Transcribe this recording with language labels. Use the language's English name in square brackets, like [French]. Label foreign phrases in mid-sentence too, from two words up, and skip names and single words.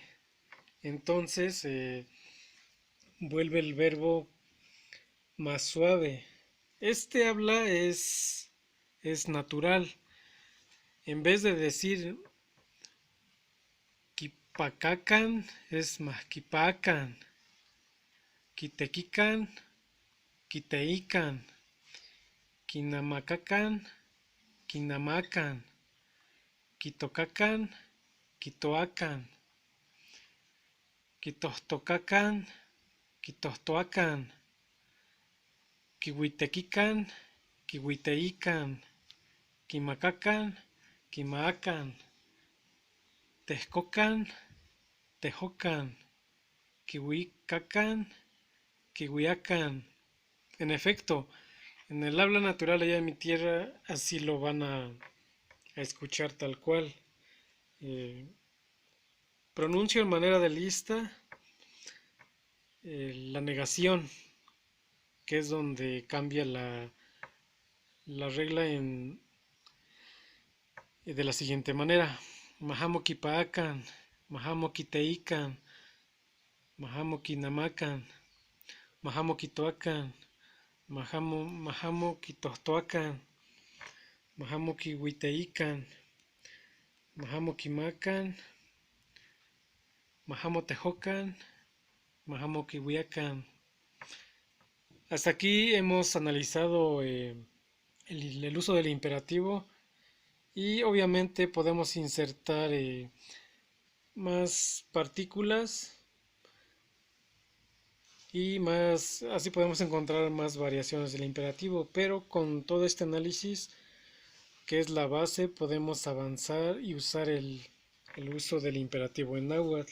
[Spanish] Entonces vuelve el verbo más suave. Este habla es natural. En vez de decir kipacacan, es masquipacan. [Nahuatl languages] Quitequican, quiteican. Quinamacacan, quinamacan. Quitocacan, quitoacan. Quitostocacan, quitostoacan. Quihuitequican, quihuiteican. Quimacacan, quimaacan. Texcocan, tejocan. Quihuicacan, quihuiacan. [Spanish] En efecto, en el habla natural allá en mi tierra así lo van a escuchar tal cual. Pronuncio en manera de lista la negación, que es donde cambia la regla de la siguiente manera. [Nahuatl languages] Mahamo kipaakan, mahamo kiteikan, mahamo kinamakan, mahamo kitoakan, mahamo kitostoakan, mahamo kiwiteikan, mahamo kimakan, mahamo tejocan, mahamo kiwiakan. [Spanish] Hasta aquí hemos analizado el uso del imperativo y obviamente podemos insertar más partículas y más, así podemos encontrar más variaciones del imperativo, pero con todo este análisis que es la base podemos avanzar y usar el uso del imperativo en náhuatl.